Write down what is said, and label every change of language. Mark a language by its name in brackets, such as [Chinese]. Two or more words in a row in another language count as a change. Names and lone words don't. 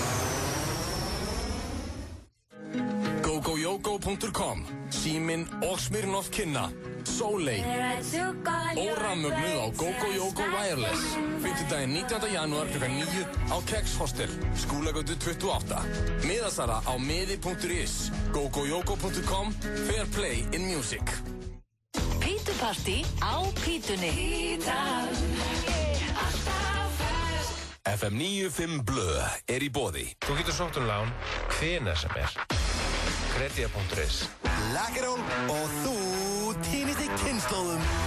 [Icelandic] GoGoYogo.com. Síminn og Smirnoff kynna. Sóley. Órammögnuð á GoGoYogo Wireless. 5. 19. janúar kl. 9 á Kex Hostel, Skúlagötu 28. Miðasala á miði.is. GoGoYogo.com. [English] Fair play in music. [Icelandic] Pítupartí á Pítunni. FM 95 Blö er í boði. Þú getur sótt lán hvenær sem er. Kredía.is. Lakkerón og þú týnist í kynnslóðum.